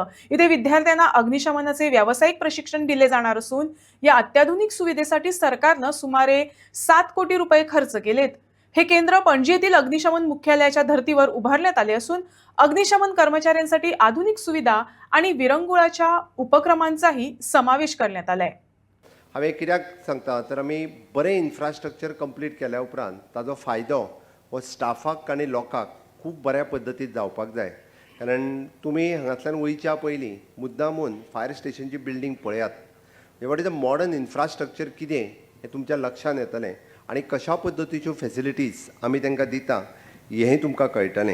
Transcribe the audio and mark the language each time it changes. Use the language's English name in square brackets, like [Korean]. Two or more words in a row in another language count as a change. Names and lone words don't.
[Marathi] इथे विद्यार्थ्यांना अग्निशमनाचे व्यावसायिक प्रशिक्षण दिले जाणार असून या अत्याधुनिक सुविधेसाठी सरकारने सुमारे 7 कोटी रुपये खर्च केलेत। हे केंद्र पणजी येथील अग्निशमन मुख्यालयाच्या धर्तीवर उभारण्यात आले असून अग्निशमन कर्मचाऱ्यांसाठी आधुनिक सुविधा आणि विरंगुळाच्या उपक्रमांचाही समावेश करण्यात आलाय। [Konkani] हांवें कित्याक सांगता तर आमी बरें इन्फ्रास्ट्रक्चर कंप्लीट केल्या उपरांत ताजो फायदो हो स्टाफाक आनी लोकांक खूब बऱ्या पद्दतीन जावपाक जाय। कारण तुमी हांगांतल्यान वयच्या पयलीं मुद्दामून फायर स्टेशनची बिल्डींग पळयात। [English] What is the modern infrastructure [Konkani] कितें हें तुमच्या लक्षांत येतलें आनी कशा पद्दतीच्यो फॅसिलिटीज आमी तांकां दिता हेंय तुमकां कळटलें।